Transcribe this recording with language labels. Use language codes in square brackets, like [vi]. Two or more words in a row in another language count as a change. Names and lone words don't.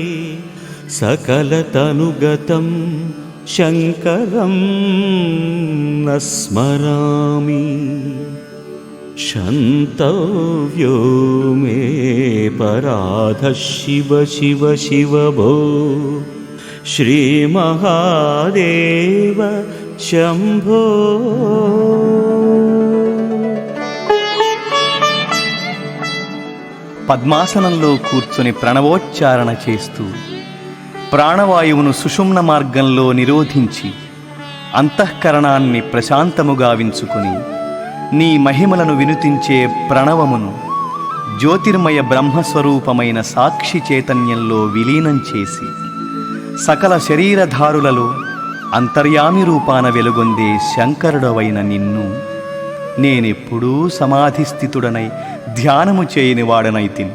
[sa] सकलतनुगतं शङ्करं न स्मरामि क्षन्तव्यो मे पराधः शिव शिव शिव भो श्रीमहादेव शम्भो। [te] పద్మాసనంలో కూర్చుని ప్రణవోచ్చారణ చేస్తూ ప్రాణవాయువును సుషుమ్న మార్గంలో నిరోధించి అంతఃకరణాన్ని ప్రశాంతముగా వించుకుని నీ మహిమలను వినుతించే ప్రణవమును జ్యోతిర్మయ బ్రహ్మస్వరూపమైన సాక్షి చైతన్యంలో విలీనం చేసి సకల శరీరధారులలో అంతర్యామి రూపాన వెలుగొందే శంకరుడవైన నిన్ను నేనెప్పుడూ సమాధిస్థితుడనై ధ్యానము చేయని వాడనైతిని.